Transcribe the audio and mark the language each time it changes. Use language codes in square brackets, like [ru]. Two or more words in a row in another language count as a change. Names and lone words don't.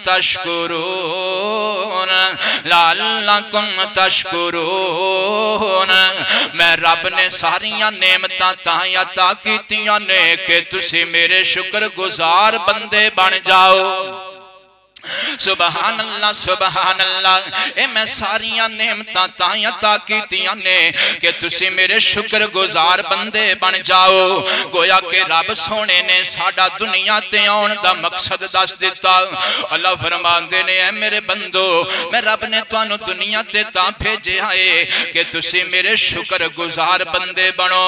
[ar] تشکرون لعلکم تشکرون [pa] میں رب نے ساریاں نعمتاں تاں عطا کیتیاں نے کہ تسی میرے شکر گزار بندے بن جاؤ [ar] سبحان الله سبحان الله. [pa] اے میں ساریاں نعمتاں تاں عطا کیتیاں نے کہ تسی میرے شکر گزار بندے بن جاؤ. گویا کہ رب سوہنے نے ساڈا دنیا تے آؤن دا مقصد دس دتا. اللہ فرماندے نے، اے میرے بندو میں رب نے تہانوں دنیا تے تاں بھیجیا ہے کہ تسی میرے شکر گزار بندے بنو.